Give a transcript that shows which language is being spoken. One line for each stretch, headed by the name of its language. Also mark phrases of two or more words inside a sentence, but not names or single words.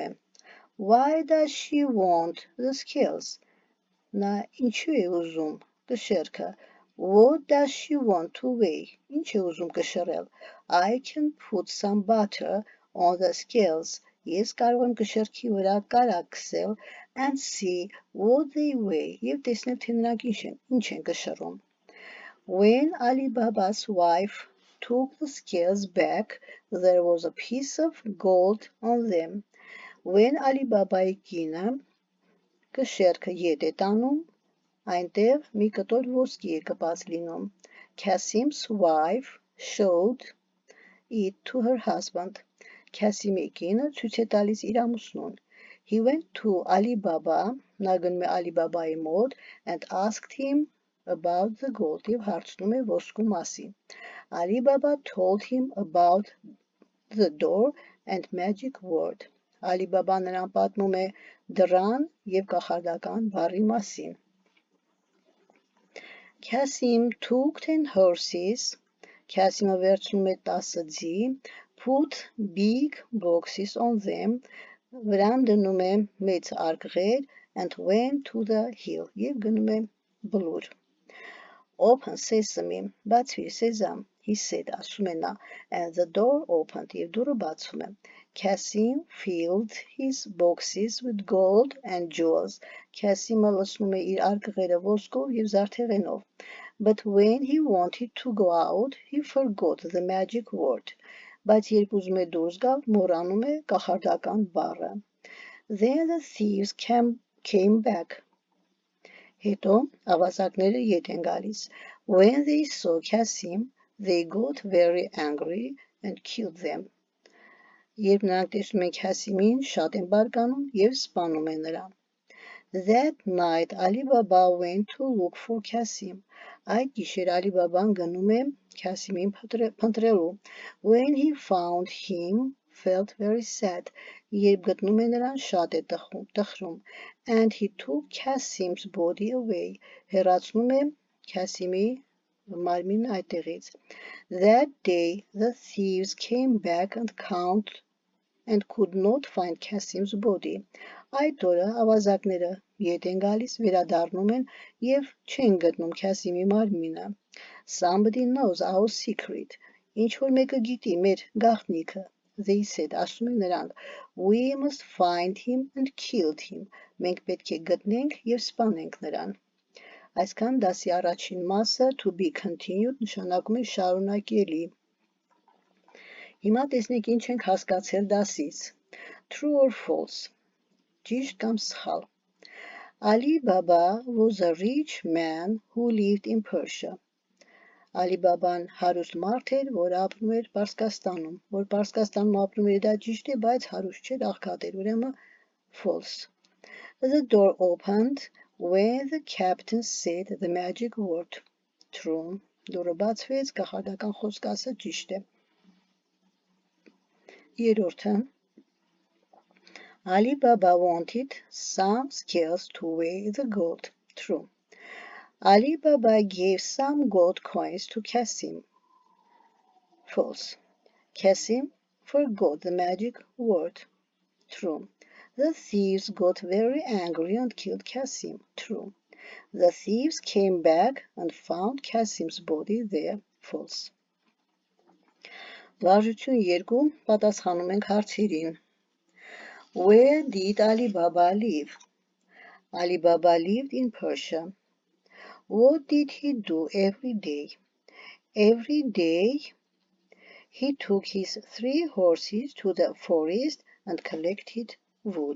English: Why does she want the scales?
Armenian: Նա ինչու է ուզում կշեռքը?
English: What does she want to weigh?
Armenian: Ինչ է ուզում կշռել?
English: I can put some butter on the scales.
Armenian: Ես կարող եմ կշեռքի վրա կարագ քսել
English: and see what they weigh.
Armenian: Եվ տեսնել թե նրանք ինչ են կշռում.
English: When Ali Baba's wife took the scales back, there was a piece of gold on them.
Armenian: When Ali Babai կինը կշեռքը ետ է տանում, այնտեղ մի կտոր ոսկի է կպած լինում.
English: Kasim's wife showed it to her husband.
Armenian: Kasimի կինը ցույց է տալիս իր ամուսնուն.
English: He went to Ali Baba,
Armenian: նա գնում է Ali Babai մոտ,
English: and asked him about the gold
Armenian: և հարցնում է ոսկու մասին.
English: Ali Baba told him about the door and magic word.
Armenian: Ali Baba նրան պատմում է դռան և կախարդական բառի մասին.
English: Kasim took 10 horses.
Armenian: Kasimը վերցնում է 10 ձի.
English: Put big boxes on them.
Armenian: Վրան դնում է մեծ արկղեր
English: and went to the hill.
Armenian: Եվ գնում է բլուր.
English: Open sesame,
Armenian: բացվիր սեզամ,
English: he said,
Armenian: ասում է նա,
English: and the door opened,
Armenian: և դուռը բացվում է.
English: Kasim filled his boxes with gold and jewels.
Armenian: Kasimը լցնում է իր արկղերը ոսկով և զարդեղենով.
English: But when he wanted to go out, he forgot the magic word.
Armenian: Բայց երբ ուզում է դուրս գալ, մոռանում է կախարդական բառը.
English: Then the thieves came back.
Armenian: Հետո ավազակները ետ են գալիս.
English: When they saw Kasim, they got very angry and killed them.
Armenian: Երբ նրանք տեսնում են Kasimին, շատ են բարկանում և սպանում են նրան.
English: That night Ali Baba went to look for Kasim.
Armenian: Այդ գիշեր Ali Baban գնում է Kasimին փնտրելու.
English: When he found him, felt very sad.
Armenian: Երբ գտնում է նրան, շատ է տխրում.
English: And he took Kasim's body away.
Armenian: Հեռացնում է Kasimի մարմինը այդտեղից.
English: That day the thieves came back and could not find Kasim's body.
Armenian: Այդ օրը ավազակները ետ են գալիս, վերադառնում են եւ չեն գտնում Քասիմի մարմինը։
English: Somebody knows our secret.
Armenian: Ինչ որ մեկը գիտի մեր գաղտնիքը,
English: they said,
Armenian: ասում են նրանք,
English: we must find him and kill him.
Armenian: Մենք պետք է գտնենք եւ սպանենք նրան։ Այսքան դասի առաջին մասը
English: to be continued
Armenian: նշանակում է շարունակելի։ Հիմա տեսնենք ինչ ենք հասկացել դասից։
English: True or false.
Armenian: Ճիշտ կամ սխալ։
English: Ali Baba was a rich man who lived in Persia.
Armenian: Ali Baban հարուստ մարդ էր, որ ապրում էր Պարսկաստանում, որ Պարսկաստանում ապրում էր, դա ճիշտ է, բայց հարուստ չէր, աղքատ էր, ուրեմն false.
English: The door opened when the captain said the magic word. True.
Armenian: Դուրը բացվեց, կախարդական խոսք ասը ճիշտ է։ Երրորդը
English: Ali Baba wanted some scales to weigh the gold. True. Ali Baba gave some gold coins to Cassim. False. Cassim forgot the magic word. True. The thieves got very angry and killed Cassim. True. The thieves came back and found Cassim's body there. False.
Armenian: Վարժություն 2 պատասխանում ենք հարցերին։
English: Where did Ali Baba live? Ali Baba lived in Persia. What did he do every day? Every day he took his 3 horses to the forest and collected wood.